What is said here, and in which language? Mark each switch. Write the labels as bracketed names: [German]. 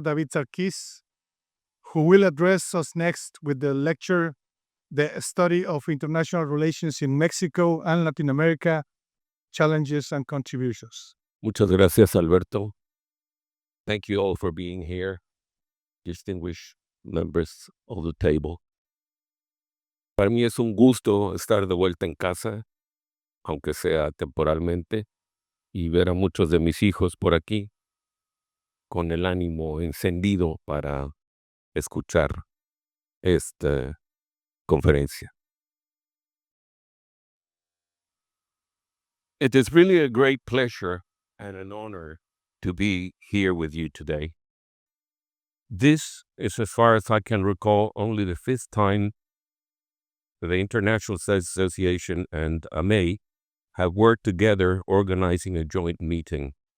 [English] David Sarquís, who will address us next with the lecture, The Study of International Relations in Mexico and Latin America, Challenges and Contributions. [Spanish] Muchas gracias, Alberto. [English] Thank you all for being here, distinguished members of the table. [Spanish] Para mí es un gusto estar de vuelta en casa, aunque sea temporalmente, y ver a muchos de mis hijos por aquí con el ánimo encendido para escuchar esta conferencia. [English] It is really a great pleasure and an honor to be here with you today. This is, as far as I can recall, only the 5th time the International Studies Association and AMEI have worked together organizing a joint meeting.